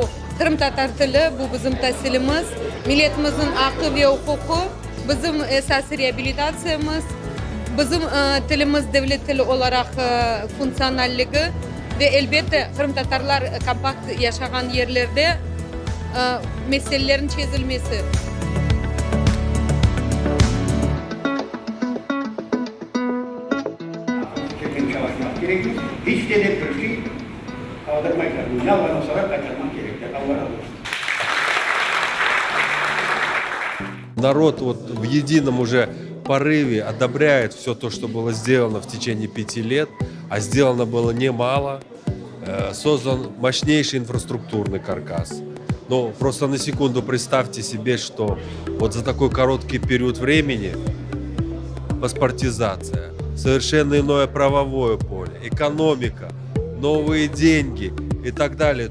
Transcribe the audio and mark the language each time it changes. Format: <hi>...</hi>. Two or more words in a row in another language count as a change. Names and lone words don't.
<crh>Kırım Tatar tili, bu bizim tahsilimiz. Milletimizin hakkı ve hukuku, bizim esas rehabilitasyamız, bizim tilimiz devlet tili olarak fonksiyonelliği ve elbette Kırım Tatarlar kompakt yaşayan yerlerde meselelerin çözülmesi. Çalışmak gerekir. Hiç de bir şey kaldırmayacak. Yalvarın sonra kaçırmak gerekir. Allah razı olsun.</crh> <ru>Народ в едином уже порыве одобряет все то, что было сделано в течение 5 лет, а сделано было немало. Создан мощнейший инфраструктурный каркас. Но просто на секунду представьте себе, что за такой короткий период времени паспортизация, совершенно иное правовое поле, экономика, новые деньги и так далее.</ru>